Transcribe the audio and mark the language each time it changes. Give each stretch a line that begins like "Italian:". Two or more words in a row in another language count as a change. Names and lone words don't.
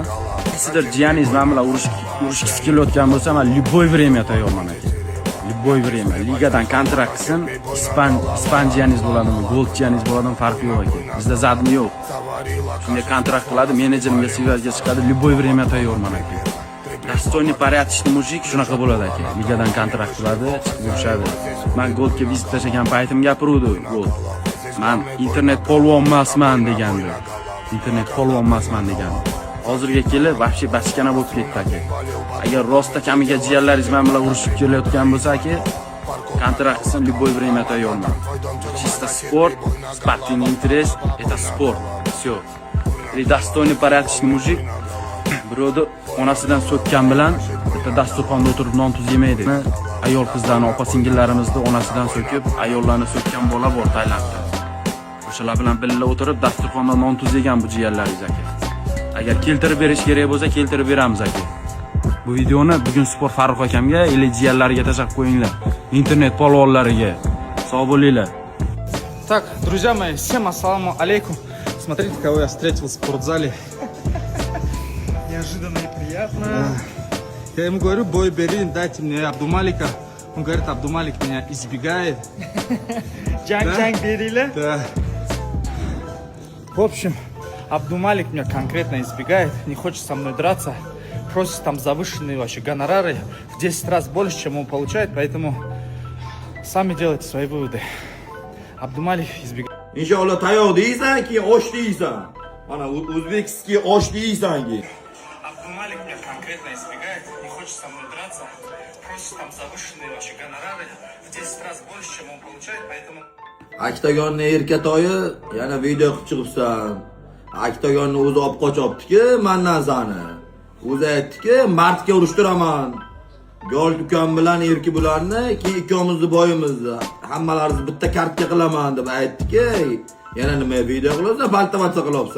Uzbek: Sizlar jiyaningiz men bilan urushgisi kelayotgan bo'lsa, men
Russian: любой время
Uzbek: tayyorman aka.
Russian: Любой время.
Uzbek: Ligadan kontrakt qilsin, Ispaniyaniz bo'ladimi, Gold jiyaningiz bo'ladimi, farqi yo'q aka. Bizda zadmi yo'q. Shunga kontrakt qiladi, menejerimga svязьga chiqadi,
Russian: любой время
Uzbek: tayyorman aka.
Russian: Достойный порядочный mujik
Uzbek: shunaqa bo'ladi aka. Ligadan kontrakt qiladi, chiqib yurishadi. Men Goldga vizit tashlagan paytim gapiruvdi Gold. Men internet polvon emasman degandi. Internet polvon emasman degandi. Hozirga kelib, вообще bachkana bo'lib ketdi aka. Agar rostda kamiga jiyanlaringiz men bilan urushib kelayotgan bo'lsa aka, kontrakt qilsin,
Russian: любой время
Uzbek: tayyorman.
Russian: Чисто спорт, спортивный интерес, это спорт. Всё. И достойный порядочный mujik.
Uzbek: Birovda onasidan so'kkan bilan bitta dasturxonda o'tirib non tuz yemaydi. Ayol qizlarni, opa-singillarimizni onasidan so'kib, ayollarni so'kkan bola bor Tailandda. O'shalar bilan birga o'tirib dasturxonda non tuz yegan bu jiyanlaringiz aka. Agar keltirib berish kerak bo'lsa, keltirib beramiz aka. Bu videoni bugun Sport Farruh akamga, ele jiyanlariga tashlab qo'yinglar. Internet polvonlariga. Sog' bo'linglar.
Russian: Так, друзья мои, всем ассаламу алейкум. Смотрите, кого я встретил в спортзале. Неожиданно и приятно. Я ему говорю, бой бери, дайте мне Абдумалика. Он говорит, Абдумалик меня избегает.
Uzbek: Джанг берили?
Russian: Да. В общем, Абдумалик меня конкретно избегает, не хочет со мной драться. Просит там завышенные вообще гонорары, в 10 раз больше, чем он получает, поэтому сами делайте свои выводы. Абдумалик избегает.
Uzbek: İnşallah tayoq deysan, keyin osh deysan. Mana o'zbekskiy osh deysan keyin.
Russian: Абдумалик меня конкретно избегает, не хочет со мной драться. Просит там завышенные вообще гонорары, в 10 раз больше, чем он получает, поэтому...
Uzbek: Aktagonni erkatoyi yana video qilib chiqibsan. Aktagonni o'zi olib qochibdi-ki, mendan sani. O'zi aytdi-ki, martga urushtiraman. Gol ukam bilan erki bularni, keyin ikkimizni boyimizni hammalaringizni bitta kartga qilaman deb aytdi-ki, yana nima video qilasan, baltamatsa qilyapsan.